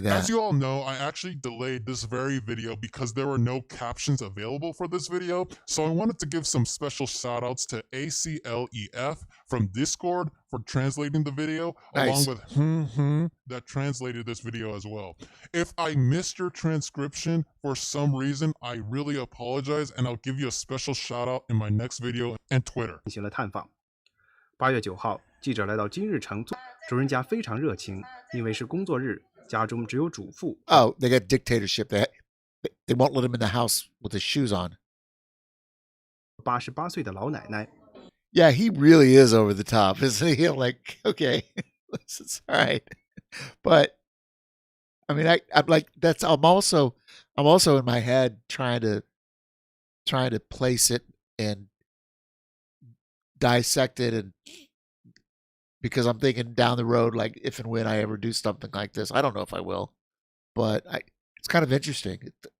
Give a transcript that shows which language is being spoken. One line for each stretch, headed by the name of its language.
English: As you all know, I actually delayed this very video because there were no captions available for this video, so I wanted to give some special shout outs to ACLEF from Discord for translating the video, along with that translated this video as well. If I missed your transcription for some reason, I really apologize, and I'll give you a special shout out in my next video and Twitter.
Chinese: 进行了探访。 8月9号，记者来到金日成，主人家非常热情，因为是工作日，家中只有主妇。
English: Oh, they got dictatorship. They won't let him in the house with his shoes on.
Chinese: 88岁的老奶奶。
English: Yeah, he really is over the top, isn't he? I'm like, okay, it's all right, but I mean, I'm like, I'm also in my head trying to place it and dissect it, and because I'm thinking down the road, like if and when I ever do something like this, I don't know if I will, but it's kind of interesting.